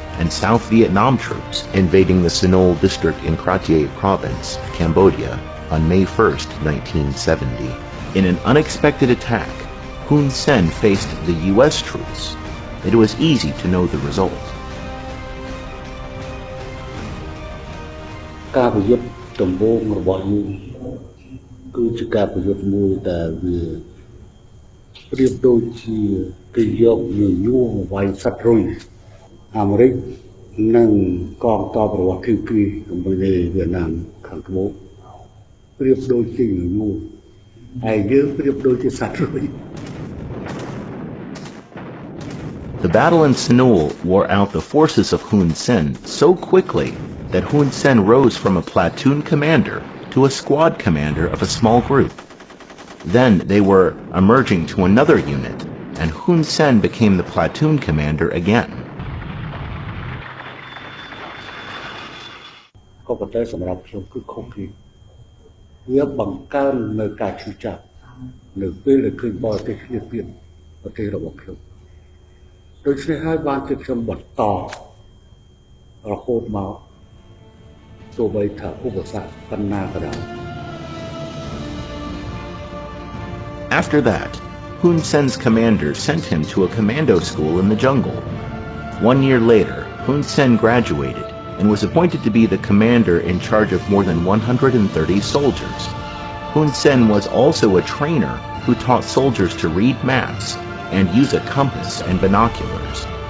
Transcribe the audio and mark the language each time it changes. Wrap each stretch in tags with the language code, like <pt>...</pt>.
<en>and South Vietnam troops invading the Sinol district in Kratie province, Cambodia, on May 1st, 1970. In an unexpected attack, Hun Sen faced the U.S. troops. It was easy to know the result.</en> <km>ការប្រយុទ្ធដំបូងរបស់យើងគឺជាការប្រយុទ្ធមួយដែលវាប្រៀបដូចជាគេយកញញួរមកវាយសត្វរុយអាមេរិកនិងកងទ័ពរបស់ KP ជាមួយវៀតណាមខាងត្បូងប្រៀបដូចជាញញួរហើយយើងប្រៀបដូចជាសត្វរុយ</km> <en>The battle in Sinol wore out the forces of Hun Sen so quickly that Hun Sen rose from a platoon commander to a squad commander of a small group. Then they were emerging to another unit, and Hun Sen became the platoon commander again.</en> <km>ក៏ប៉ុន្តែសម្រាប់ខ្ញុំគឺខុសគ្នាវាបង្កើននៅការឈឺចាប់នៅពេលដែលឃើញបរទេសគ្នាទៀតប្រទេសរបស់ខ្ញុំដូច្នេះហើយបានជាខ្ញុំបន្តរហូតមកទោះបីថាឧបសគ្គប៉ុណ្ណាក៏ដោយ</km> <en>After that, Hun Sen's commander sent him to a commando school in the jungle. 1 year later, Hun Sen graduated and was appointed to be the commander in charge of more than 130 soldiers. Hun Sen was also a trainer who taught soldiers to read maps and use a compass and binoculars.</en>